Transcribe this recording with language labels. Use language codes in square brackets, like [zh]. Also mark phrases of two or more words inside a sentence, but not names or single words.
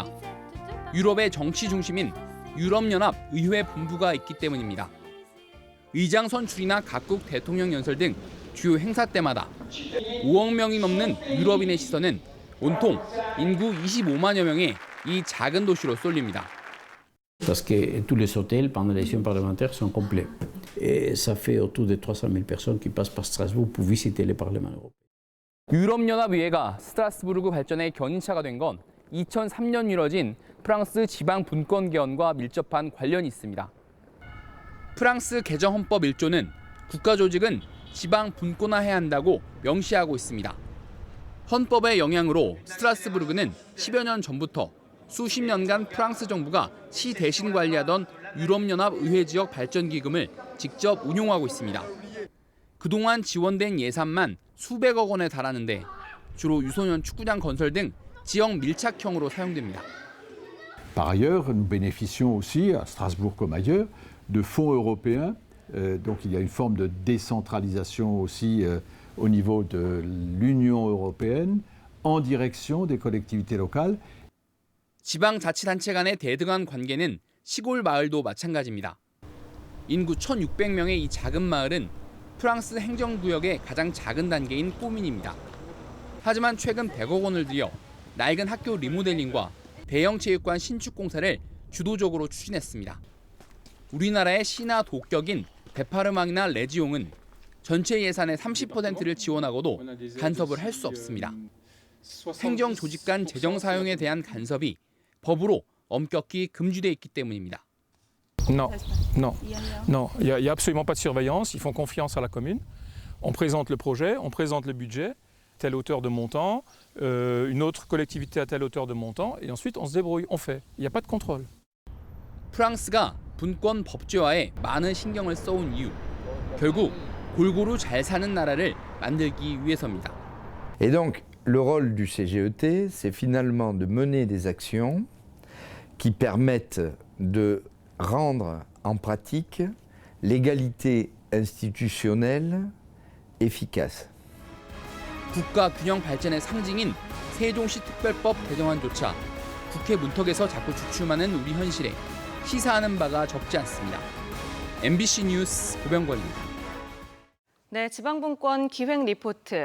[ko] 유럽의 정치 중심인 유럽연합 의회 본부가 있기 때문입니다. 의장 선출이나 각국 대통령 연설 등 주요 행사 때마다 5억 명이 넘는 유럽인의 시선은 온통 인구 25만여 명의 이 작은 도시로 쏠립니다. [fr] Parce que tous les hôtels pendant les sessions parlementaires sont complets. Et ça fait autour de 300 000 personnes qui passent par Strasbourg pour visiter le Parlement européen. [ko] 유럽연합의회가 스트라스부르크 발전의 견인차가 된 건 2003년 이뤄진 프랑스 지방 분권 개헌과 밀접한 관련이 있습니다. 프랑스 개정 헌법 1조는 국가 조직은 지방 분권화해야 한다고 명시하고 있습니다. 헌법의 영향으로 스트라스부르크는 10여 년 전부터 수십 년간 프랑스 정부가 시 대신 관리하던 유럽연합 의회 지역 발전 기금을 직접 운용하고 있습니다. 그동안 지원된 예산만 수백억 원에 달하는데 주로 유소년 축구장 건설 등 지역 밀착형으로 사용됩니다. [fr] Par ailleurs, nous bénéficions aussi, à Strasbourg comme ailleurs, de fonds européens. Donc il y a une forme de décentralisation aussi au niveau de l'Union européenne en direction des collectivités locales. [ko] 지방자치단체 간의 대등한 관계는 시골 마을도 마찬가지입니다. 인구 1,600명의 이 작은 마을은 프랑스 행정구역의 가장 작은 단계인 꼬민입니다. 하지만 최근 100억 원을 들여 낡은 학교 리모델링과 대형 체육관 신축 공사를 주도적으로 추진했습니다. 우리나라의 시나 도격인 베파르망이나 레지옹은 전체 예산의 30%를 지원하고도 간섭을 할 수 없습니다. 행정 조직 간 재정 사용에 대한 간섭이 법으로 엄격히 금지돼 있기 때문입니다. [fr] Non, non, non, il y a absolument pas de surveillance. Ils font confiance à la commune. On présente le projet, on présente le budget, telle hauteur de montant, une autre collectivité à telle hauteur de montant, et ensuite on se débrouille, on fait. Il n'y a pas de contrôle. [ko] 프랑스가 분권 법제화에 많은 신경을 써온 이유, 결국 골고루 잘 사는 나라를 만들기 위해서입니다. [fr] Et donc, le rôle du CGET, c'est finalement de mener des actions qui permettent de rendre en pratique l'égalité institutionnelle efficace. [ko] 국가 균형 발전의 상징인 세종시 특별법 개정안조차 국회 문턱에서 자꾸 주춤하는 우리 현실에 시사하는 바가 적지 않습니다. MBC 뉴스 고병권입니다. 네, 지방분권 기획 리포트.